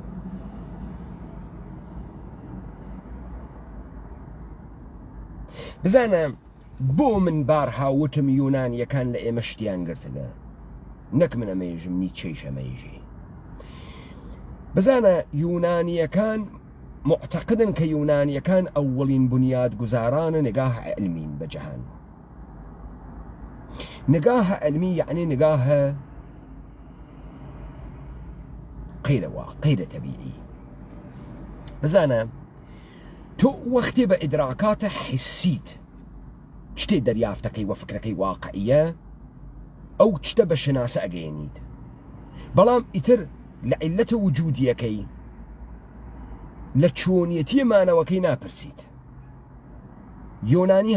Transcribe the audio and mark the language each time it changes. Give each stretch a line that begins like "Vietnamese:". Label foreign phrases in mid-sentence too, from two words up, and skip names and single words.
Southern Kurdish: بزانە بۆ من بارها وتم یۆنانیەکان لە ئێمە شتیان گرتگە نەک من ئەمەیژم نیچەیش ئەمەیژی بزانە یۆنانیەکان معتەقدن کە یۆنانیەکان ئەوڵین بنیاد گوزارانە نگاه علمین بە جەهان
Persian: نگاه علمی یعنی نگاه غیر طبیعی
Southern Kurdish: بزانە تۆ وەختێ بە ئیدراکاتە حسیت شتێ دەریافتەکەی وە فکرەکەی واقعیە ئەو شتە بە شناسە ئەگەیەنیت بەڵام ئیتر لە عیلەتە وجودیەکەی لە چۆنیەتی مانەوەکەی ناپرسیت یۆنانی